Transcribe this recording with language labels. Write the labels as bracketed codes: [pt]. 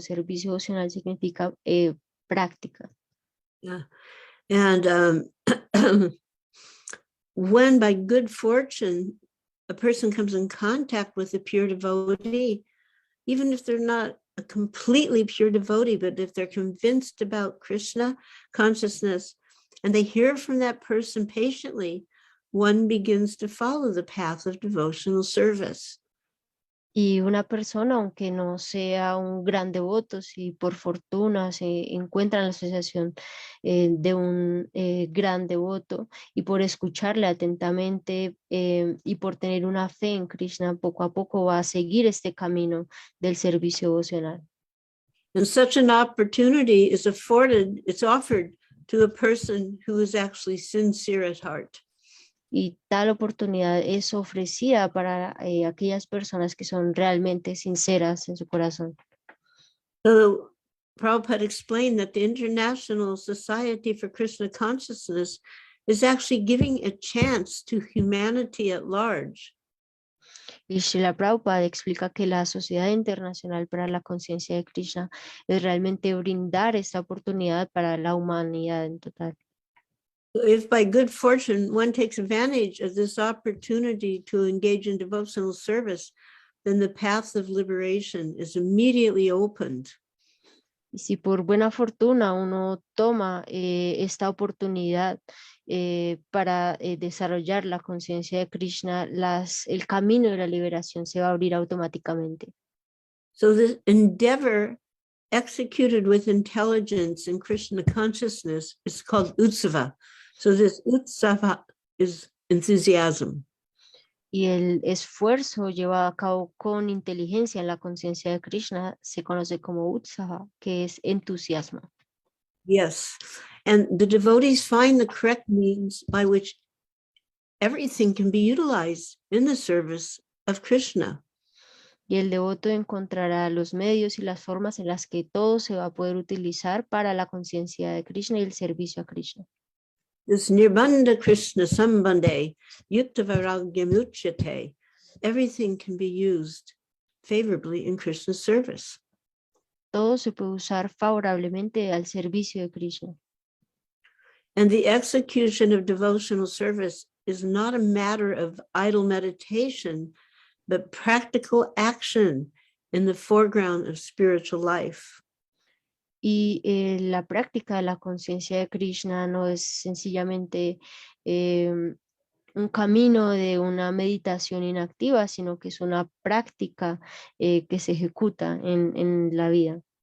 [es] Servicio devocional significa práctica. yeah. [en] And when by good fortune a person comes in contact with a pure devotee, even if they're not a completely pure devotee, but if they're convinced about Krishna consciousness and they hear from that person patiently, one begins to follow the path of devotional service. [es] Y una persona, aunque no sea un gran devoto, si por fortuna se encuentra en la asociación de un gran devoto y por escucharle atentamente y por tener una fe en Krishna, poco a poco va a seguir este camino del servicio devocional. [en] And such an opportunity is offered to a person who is actually sincere at heart. [es] Y tal oportunidad es ofrecida para aquellas personas que son realmente sinceras en su corazón. [en] So Prabhupada explained that the International Society for Krishna Consciousness is actually giving a chance to humanity at large. [es] Y Srila Prabhupada explica que la Sociedad Internacional para la Conciencia de Krishna es realmente brindar esta oportunidad para la humanidad en total. [en] If by good fortune one takes advantage of this opportunity to engage in devotional service, then the path of liberation is immediately opened. [es] Y si por buena fortuna uno toma esta oportunidad para desarrollar la conciencia de Krishna, el camino de la liberación se va a abrir automáticamente. [en] So this endeavor executed with intelligence in Krishna consciousness is called utsava. So this utsava is enthusiasm. [es] Y el esfuerzo llevado a cabo con inteligencia en la conciencia de Krishna se conoce como utsaha, que es entusiasmo. [en] Yes, and the devotees find the correct means by which everything can be utilized in the service of Krishna. [es] Y el devoto encontrará los medios y las formas en las que todo se va a poder utilizar para la conciencia de Krishna y el servicio a Krishna. [sa] This nirbandha Krishna sambandhe, yukta vairagyam uchyate. [en] Everything can be used favorably in Krishna's service. [es] Todo se puede usar favorablemente al servicio de Krishna. [en] And the execution of devotional service is not a matter of idle meditation, but practical action in the foreground of spiritual life. [es] Y la práctica de la conciencia de Krishna no es sencillamente un camino de una meditación inactiva, sino que es una práctica que se ejecuta en la vida.